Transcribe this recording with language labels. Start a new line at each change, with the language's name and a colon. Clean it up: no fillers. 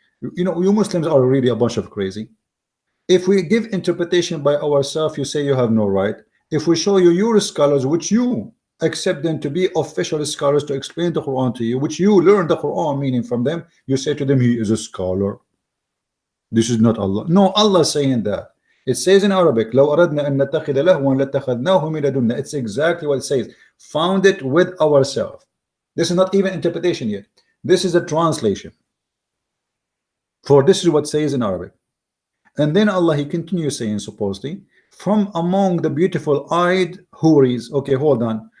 English: You know, you Muslims are really a bunch of crazy. If we give interpretation by ourselves, you say you have no right. If we show you your scholars, which you accept them to be official scholars to explain the Quran to you, which you learn the Quran meaning from them, you say to them, he is a scholar. This is not Allah. No, Allah saying that. It says in Arabic,
Arabic: لو أردنا أن نتخذ لهوا لاتخذناه من لدنا.
English: It's exactly what it says. Found it with ourselves. This is not even interpretation yet. This is a translation. For this is what it says in Arabic. And then Allah, he continues saying, supposedly, from among the beautiful eyed houris. Okay, hold on.